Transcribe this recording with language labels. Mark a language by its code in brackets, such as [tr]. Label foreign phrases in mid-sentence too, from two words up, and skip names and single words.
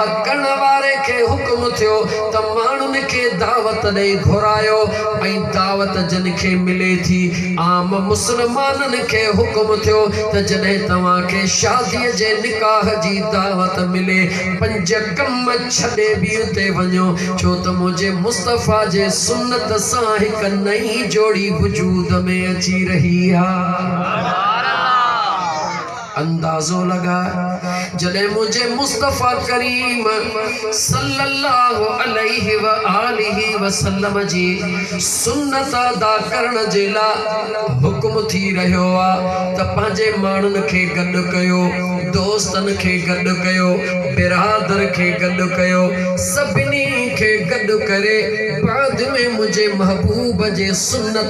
[sd] करण वारे खे हुकुम थियो त माण्हुनि खे दावत ॾेई घुरायो ऐं दावत जिन खे मिले थी आम मुस्लमाननि खे हुकुम थियो त जॾहिं तव्हांखे शादीअ जे निकाह जी दावत मिले 5 कम छॾे बि उते वञो छो त मुंहिंजे मुस्तफ़ा जे सुन्नत सां हिक नई जोड़ी वजूद में अची रही आहे अंदाज़ो लगा जॾहिं मुझे मुस्तफ़ा करीम [ar] صلى الله عليه وآله وسلم [sd] जी सुन्नत अदा करण जे लाइ हुकुम थी रहियो आहे त पंहिंजे माण्हुनि खे गॾु कयो दोस्तनि खे गॾु कयो बिरादर खे गॾु कयो सभिनी खे गॾु करे बाद में मुझे महबूब जे सुन्नत